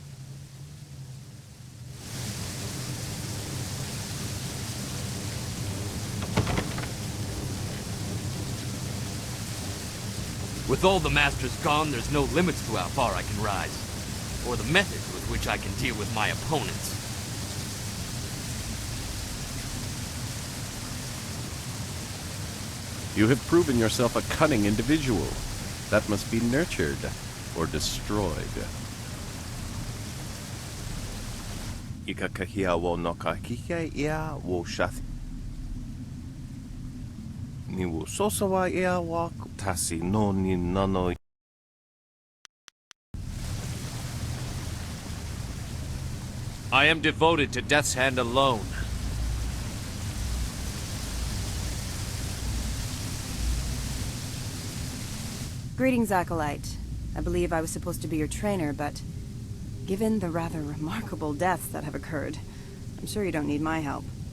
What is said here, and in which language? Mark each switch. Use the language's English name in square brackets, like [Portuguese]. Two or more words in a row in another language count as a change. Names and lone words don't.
[English] With all the masters gone, there's no limits to how far I can rise, or the methods with which I can deal with my opponents. You have proven yourself a cunning individual. That must be nurtured or destroyed. Ikakahia wo no kakike ia wo shath. Ni wo sosawa ia wa tasi no ni nano. I am devoted to Death's Hand alone. Greetings, Acolyte. I believe I was supposed to be your trainer, but given the rather remarkable deaths that have occurred, I'm sure you don't need my help.